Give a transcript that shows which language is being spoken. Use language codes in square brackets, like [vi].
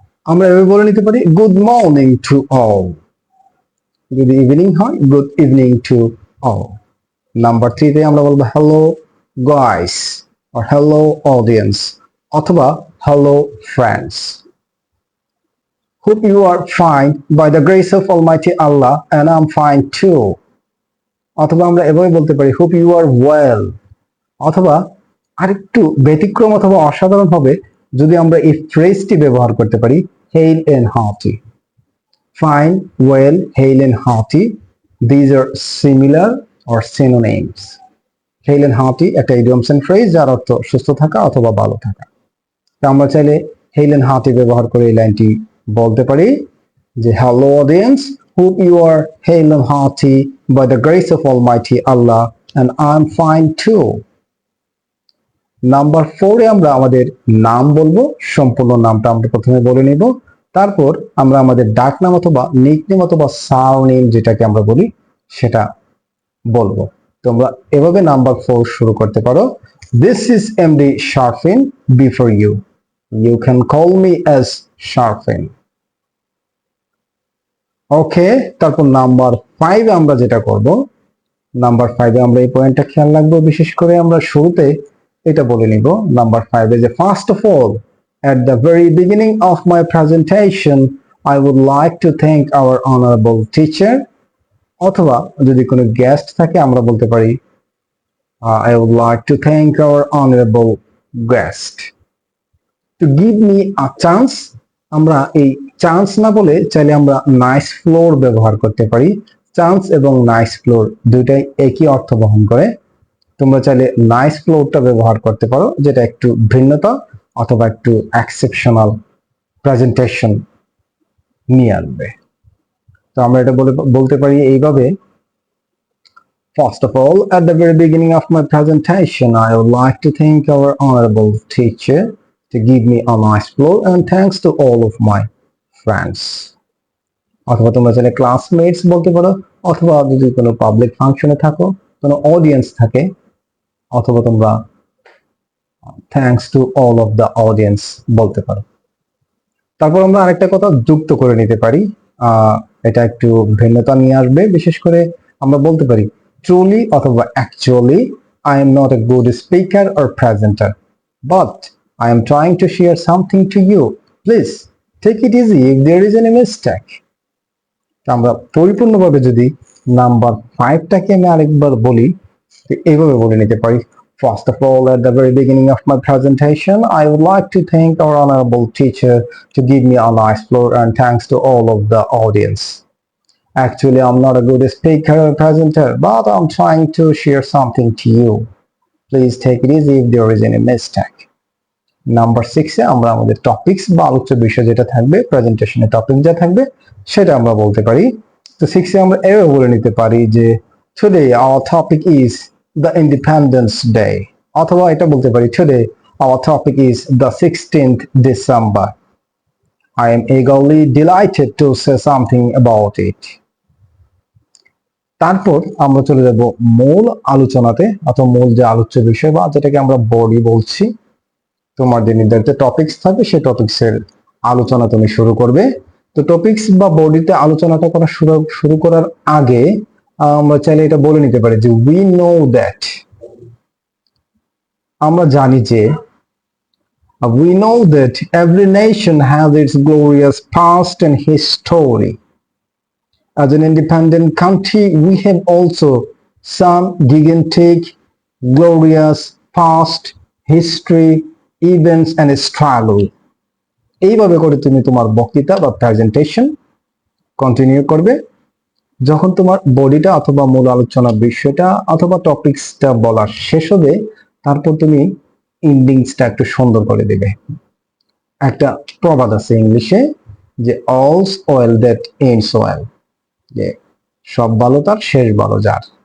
[bn] আমরা এভাবে বলে নিতে পারি [en] Good morning to all. যদি evening হয় good evening to all. [bn] Number 3 তে আমরা বলবো [en] Hello guys or hello audience অথবা hello friends. Hope you are fine by the grace of Almighty Allah and I'm fine too. [bn] অথবা আমরা এভাবে বলতে পারি [en] hope you are well. [bn] অথবা আরেকটু ব্যতিক্রম অথবা অসাধারণ হবে যদি আমরা এই ফ্রেজটি ব্যবহার করতে পারি [en] hail and hearty. Fine, well, hail and hearty. These are similar or synonyms. [bn] Hail and hearty একটা ইডিয়মস এন্ড ফ্রেজ যার অর্থ সুস্থ থাকা অথবা ভালো থাকা। তো আমরা চাইলে হেইল এন্ড হার্টি ব্যবহার করে এই লাইনটি বলতে পারি যে [en] Hello audience, hope you are hale and hearty by the grace of Almighty Allah and I am fine too. [bn] Number 4 এ আমরা আমাদের নাম বলবো, সম্পূর্ণ নামটা আমরা প্রথমে বলে নিব, তারপর আমরা আমাদের ডাক নাম অথবা নিকনেম অথবা সারনেম যেটাকে আমরা বলি সেটা বলবো। তোমরা এভাবে নাম্বার 4 শুরু করতে পারো। [en] This is MD Sharfin before you. You can call me as Sharfin. [bn] ওকে, তারপর নাম্বার 5 এ আমরা যেটা করব, নাম্বার 5 এ আমরা এই পয়েন্টটা খেয়াল রাখবো, বিশেষ করে আমরা শুরুতে এটা বলে নিব নাম্বার 5 এ যে [en] first of all at the very beginning of my presentation I would like to thank our honorable teacher, [bn] অথবা যদি কোনো গেস্ট থাকে আমরা বলতে পারি [en] I would like to thank our honorable guest to give me a chance. [bn] আমরা এই chance না বলে চাইলে আমরা নাইস ফ্লোর ব্যবহার করতে পারি। চান্স এবং নাইস ফ্লোর দুইটাই একই অর্থ বহন করে। তোমরা চাইলে নাইস ফ্লোরটা ব্যবহার করতে পারো, যেটা একটু ভিন্নতা অথবা একটু এক্সেপশনাল প্রেজেন্টেশন নিয়ে আসবে। তো আমরা এটা বলতে পারি এইভাবে, [en] First of all, at the very beginning of my presentation, I would like to thank our honorable teacher to give me a nice floor and thanks to all of my friends. [bn] অথবা তোমরা চাইলে classmates বলতে পারো, অথবা যদি কোনো public ফাংশনে থাকো, কোনো অডিয়েন্স থাকে, অথবা তোমরা [en] thanks to all of the audience [bn] বলতে পারো। তারপর আমরা আরেকটা কথা যুক্ত করে নিতে পারি, এটা একটু ভিন্নতা নিয়ে আসবে। বিশেষ করে আমরা বলতে পারি [en] truly অথবা actually I am not a good speaker or presenter, but I am trying to share something to you. Please take it easy if there is any mistake. [bn] আমরা পরিপূর্ণভাবে যদি নাম্বার 5টাকে আমি আরেকবার বলি, এইভাবে বলে নিতে পারি। [en] First of all, at the very beginning of my presentation, I would like to thank our honorable teacher to give me a nice floor, and thanks to all of the audience. Actually, I'm not a good speaker or presenter, but I'm trying to share something to you. Please take it easy if there is any mistake. [bn] Number 6-এ আমরা আমাদের topics বা আলোচ্য বিষয় যেটা থাকবে, প্রেজেন্টেশনের topic যা থাকবে সেটা আমরা বলতে পারি। তো 6-এ আমরা এভাবে বলে নিতে পারি যে [en] today our topic is the Independence Day, [bn] অথবা এটা বলতে পারি [en] Today our topic is the 16th December. I am eagerly delighted to say something about it. [bn] তারপর আমরা চলে যাব মূল আলোচনাতে, অথবা মূল যে আলোচ্য বিষয় বা যেটাকে আমরা বডি বলছি। তোমার যে নির্ধারিত টপিকস থাকবে সেই টপিকসের আলোচনা তুমি শুরু করবে। তো টপিকস বা বডিতে আলোচনাটা শুরু করার আগে আমরা চাইলে এটা বলে নিতে পারি যে [en] we know that, [bn] আমরা জানি যে [en] we know that every nation has its glorious past and history. As an independent country, we have also some gigantic, glorious past history, events and struggle. [bn] এইভাবে করে তুমি তোমার বক্তৃতা বা প্রেজেন্টেশন কন্টিনিউ করবে। যখন তোমার বডিটা অথবা মূল আলোচনার বিষয়টা অথবা টপিকসটা বলা শেষ হবে, তারপর তুমি ইন্ডিংসটা একটু সুন্দর করে দেবে। একটা প্রবাদ আছে ইংলিশে যে [en] all's well that ends well, [bn] যে সব ভালো তার শেষ ভালো যার।